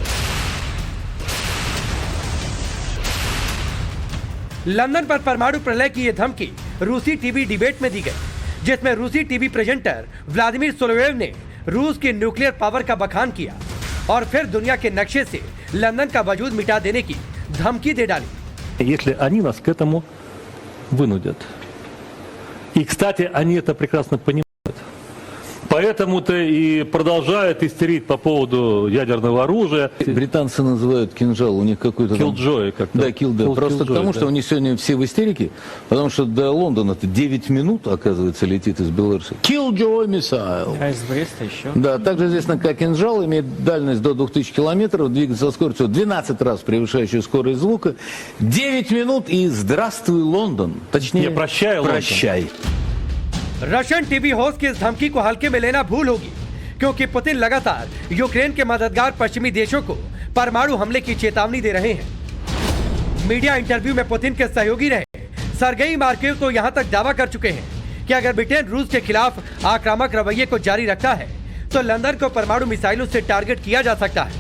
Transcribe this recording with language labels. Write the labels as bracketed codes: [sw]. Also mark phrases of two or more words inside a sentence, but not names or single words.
[hi] लंदन पर परमाणु प्रलय की यह धमकी रूसी [en] TV debate [hi] में दी गई, जिसमें रूसी [en] TV presenter [hi] व्लादिमीर सोलोवेव ने रूस की [en] nuclear power [hi] का बखान किया और फिर दुनिया के नक्शे से लंदन का वजूद मिटा देने की धमकी दे डाली। [ru] Если они нас к этому вынудят. И, кстати, они это прекрасно понимают. Поэтому-то и продолжают истерить по поводу ядерного оружия. Британцы называют кинжал, у них какой-то... Killjoy как-то. Да, Killjoy. Просто Killjoy, потому, да. что они сегодня все в истерике, потому что до Лондона-то 9 минут, оказывается, летит из Беларуси. [en] Killjoy missile. [ru] А из Бреста еще? Да, также известно как кинжал, имеет дальность до 2000 километров, двигается со скоростью 12 раз превышающей скорость звука. 9 минут и здравствуй, Лондон. Точнее, Я прощаю, Лондон. Прощай. [en] Russian TV host [hi] की इस धमकी को हल्के में लेना भूल होगी, क्योंकि पुतिन लगातार यूक्रेन के मददगार पश्चिमी देशों को परमाणु हमले की चेतावनी दे रहे हैं। [en] media interview [hi] में पुतिन के सहयोगी रहे सर्गेई मार्केव तो यहां तक दावा कर चुके हैं कि अगर ब्रिटेन रूस के खिलाफ आक्रामक रवैये को जारी रखता है तो लंदन को परमाणु मिसाइलों से टारगेट किया जा सकता है।